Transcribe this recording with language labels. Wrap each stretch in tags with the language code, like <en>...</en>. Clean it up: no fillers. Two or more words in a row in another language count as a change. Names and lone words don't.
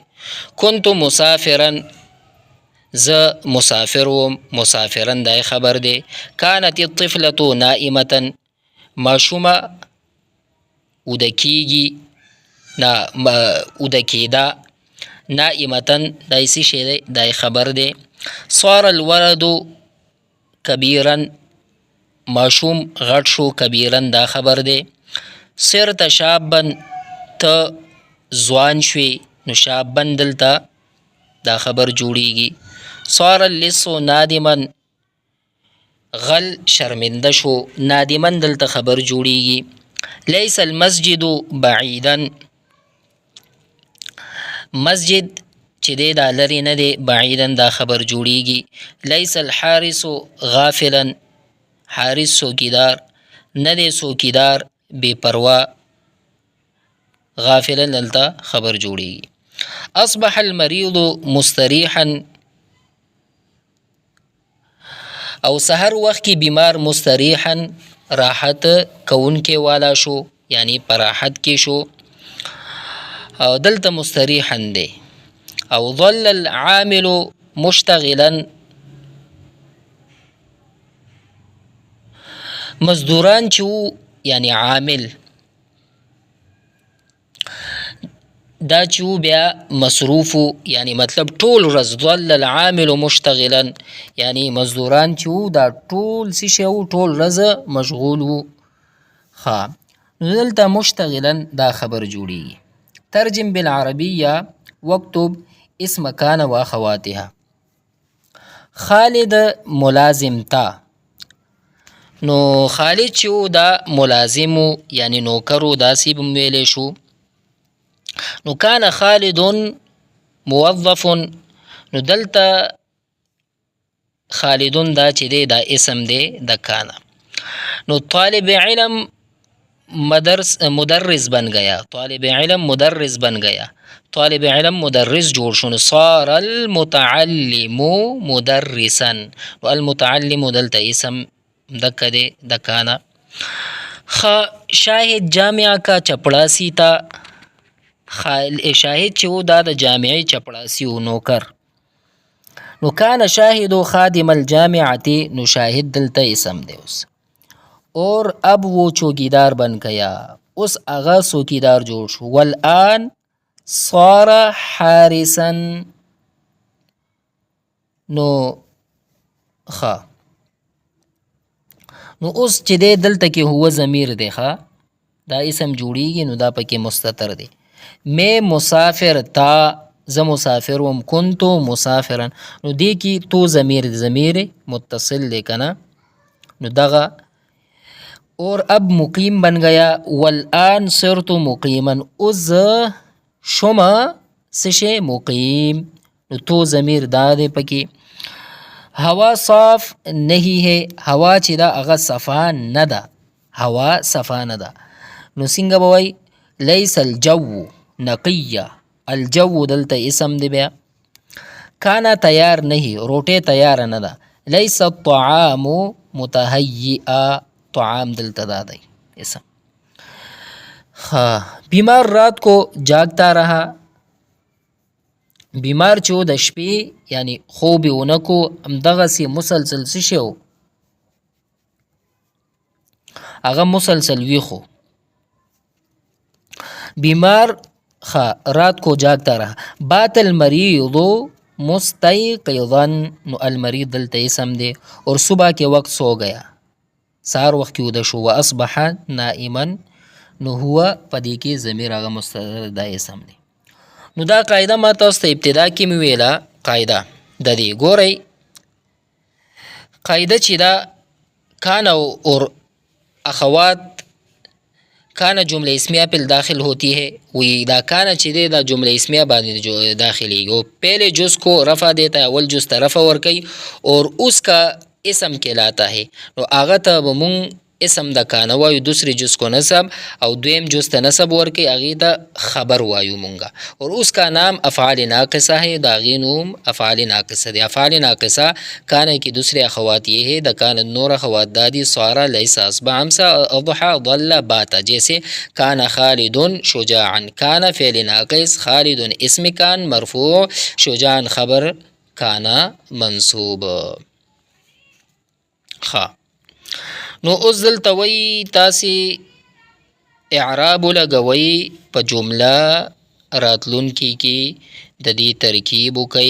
<ar>کنت مسافرا،</ar> <ps>زه مسافر وم، مسافرا دای خبر دی.</ps> <ar>کانت الطفلة نائمة،</ar> <ps>ماشومه اوده کیږي، اوده کیده. نائمتن دای څه شی دی؟ دای خبر دی.</ps> <ar>صار الولد کبیرا،</ar> <ps>ماشوم غټ شو، کبیرا دا خبر دی.</ps> <ar>صرت شابا،</ar> <ps>ته ځوان شوې، نو شابا دلته دا خبر جوړیږي.</ps> <ar>صار اللص نادما،</ar> <ps>غل شرمنده شو، نادما دلته خبر جوړیږي.</ps> <ar>لیس المسجد بعیدا،</ar> <ps>مسجد چې دی دا لرې نه دی، بعیدا دا خبر جوړیږي.</ps> <ar>لیس الحارس غافلا،</ar> <ps>حارس څوکیدار نه دی، څوکیدار بې پروا، غافلا دلته خبر جوړیږي.</ps> <ar>اصبح المریض مستریحا،</ar> <ps>او سحر وخت کې بیمار مستریحا راحت کوونکې والا شو، یعنی په راحت کې شو، او دلته مستریحا دی.</ps> <ar>او ظل العامل مشتغلا،</ar> <ps>مزدوران چې وو یعنی عامل دا چې بیا مصروفو یعنی مطلب ټول ورځ</ps> <ar>ظل العامل مشتغلا</ar> <ps>یعنی مزدوران چې دا ټول څه شی وو ټول ورځ مشغول وو. نو دلته مشتغلا دا خبر جوړیږي.</ps> <ar>ترجم بالعربیه واکتب اسم کان و اخواتها.</ar> <ur>خالد ملازم تا،</ur> <ps>نو خالد چې دا ملازمو یعنی نوکرو داسې به ویلی شو. نو</ps> <ar>کان خالد موظف،</ar> <ps>نو دلته خالدون دا چې دی دا اسم دی د کانا.</ps> <ur>نو طالب علم مدرس بن گیا، طالب علم مدرس بن گیا،</ur> <ps>طالب علم مدرس جوړ شو.</ps> <ar>نو صار المتعلم مدرسا،</ar> <ps>نو المتعلم دلته اسم دکه دی د کانا.</ps> <ur>شاهد جامعه کا چپړاسی تا،</ur> <ps>شاهد چې و دا د جامعې چپړاسی و نوکر. نو</ps> <ar>کان شاهد خادم الجامعه،</ar> <ps>نو شاهد دلته اسم دی اوس.</ps> <ur>اور اب وہ چوکیدار بن گیا،</ur> <ps>اس اغا چوکیدار جوړ شو.</ps> <ar>والآن صار حارسا،</ar> <ps>نو اوس چې دی دلته کې هو ضمیر دی دا اسم جوړیږي، نو دا پکې مستتر دی.</ps> <ur>میں مسافر تا،</ur> <ps>زه مسافر وم.</ps> <ar>کنتو مسافرا،</ar> <ps>نو دی کې تو ضمیر متصل دی کنه، نو دغه.</ps> <ur>اور اب مقیم بن گیا.</ur> <ar>والآن صرت مقیما،</ar> <ps>اوس شما سشه مقیم، نو تو ضمیر دا دی پکې.</ps> <ur>هوا صاف نہیں ہے،</ur> <ps>هوا چې دا هغه صفا نه ده، هوا صفا نه ده. نو څنګه به وایي؟</ps> <ar>لیس الجو نقیه،</ar> <ps>الجو دلته اسم دی بیا.</ps> <ur>کانا تیار نہیں،</ur> <ps>روټۍ تیار نه ده.</ps> <ar>لیس الطعام متهیئا،</ar> <ps>طعام دلته دا دی اسم.</ps> <ur>بیمار رات کو جاگتا رہا،</ur> <ps>بیمار چې د شپې یعنی خوب یې ونه کو، همدغسې مسلسل څه شی و هغه مسلسل ویښ و.</ps> <ur>بیمار رات کو جاگتا رہا.</ur> <ar>بات المریض مستيقظا،</ar> <ps>نو المریض دلته اسم دی.</ps> <ur>اور صبح کے وقت سو گیا،</ur> <ps>سهار وخت کې وده شو.</ps> <ar>واصبح نائما،</ar> <ps>نو هو په دې کې ضمیر هغه مستتر دا اسم دی. نو دا قاعده ما تاسو ته ابتدا کې مې ویله، قاعده د دې ګورئ. قاعده چې دا</ps> <ur>کان اور اخوات، کان جمله اسمیہ پر داخل ہوتی ہے.</ur> <ps>وی دا کان چې دی دا جمله اسمیہ باندې داخلیږي، او</ps> <ur>پہلے جز کو رفع دیتا ہے،</ur> <ps>اول جز ته رفع ورکوي،</ps> <ur>اور اس کا اسم کہلاتا ہے.</ur> <ps>نو هغه ته به مونږ اسم د کانه وایو،</ps> <ur>دوسری جز کو نصب،</ur> <ps>او دویم جز ته نصب ورکوي، هغې ته خبر وایو مونږه.</ps> <ur>اور اس کا نام افعال ناقصه ہے،</ur> <ps>د هغې نوم افعال ناقصه دی.</ps> <ur>افعال ناقصه کانه کی دوسری اخوات یہ ہے،</ur> <ps>د کانه نور اخوات دادی سوارا، لیسا،</ps> <ar>اصبح، امسا، اضحى، ضل، باتا. جیسے کان خالد شجاعا، کان فعل ناقص، خالد اسم کان مرفوع، شجاعا خبر کانا منصوب.</ar> <ps>نو اوس دلته وایي تاسې اعراب ولګوئ په جمله راتلونکي کې د دې ترکیب وکئ.</ps>